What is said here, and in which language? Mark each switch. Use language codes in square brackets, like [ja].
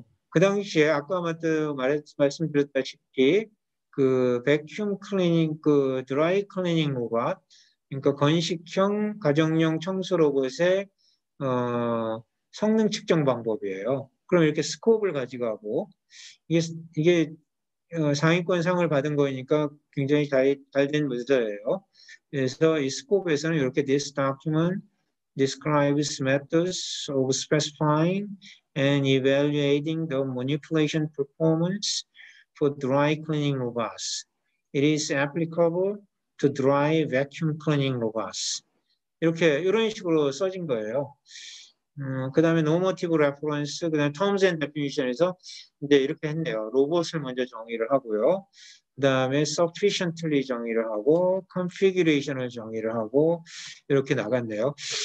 [ko] 그 당시에 아까 말씀드렸다시피 그 백큐um 클리닝, 그 드라이 클리닝 로봇, 그러니까 건식형 가정용 청소 로봇의 성능 측정 방법이에요. 그럼 이렇게 스코프를 가지고 이게 상위권 상을 받은 거니까 굉장히 잘된 문서예요. 그래서 이 스코프에서는 이렇게 [en] this document describes methods of specifying and evaluating the manipulation performance for dry cleaning robots. It is applicable to dry vacuum cleaning robots. [ko] 이렇게 이런 식으로 써진 거예요. 그 다음에 normative reference, 그 다음에 terms and definition에서 이제 이렇게 했네요. 로봇을 먼저 정의를 하고요. 그 다음에 sufficiently 정의를 하고 configuration을 정의를 하고 이렇게 나갔네요.